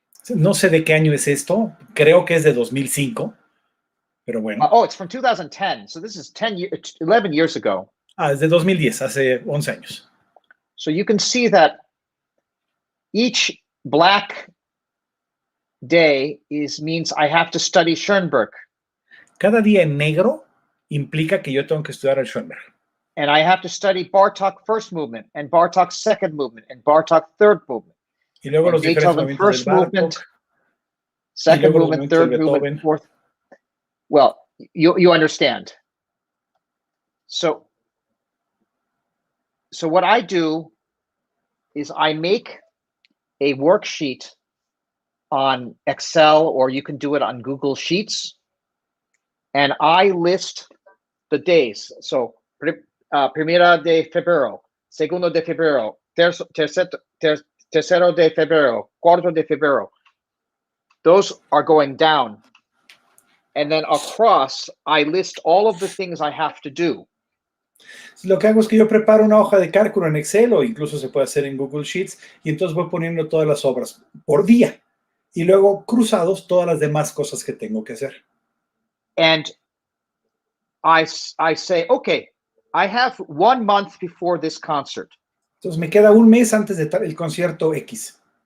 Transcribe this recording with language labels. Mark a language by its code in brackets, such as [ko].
[es] No sé de qué año es esto. Creo que es de 2005. Pero bueno. [en] Oh, it's from 2010. So this is 11 years ago. [es] Es de 2010, hace 11 años. [en] So you can see that each black day means I have to study Schoenberg. [es] Cada día en negro implica que yo tengo que estudiar el Schoenberg. [en] And I have to study Bartók first movement and Bartók second movement and Bartók third movement. [es] Y luego los diferentes movimientos [en] first [es] del Bartók, [en] movement, second movement, third movement, fourth. Well, you understand. So what I do is I make a worksheet on Excel, or you can do it on Google Sheets, and I list the days. [es] So primera de febrero, segundo de febrero, tercero de febrero, cuarto de febrero. [en] Those are going down. And then across, I list all of the things I have to do. [es] Lo que hago es que yo preparo una hoja de cálculo en Excel, o incluso se puede hacer en Google Sheets, y entonces voy poniendo todas las obras por día. Y luego cruzados todas las demás cosas que tengo que hacer. [en] And I say, okay, I have 1 month before this concert. [es] Entonces me queda un mes antes de el concierto X.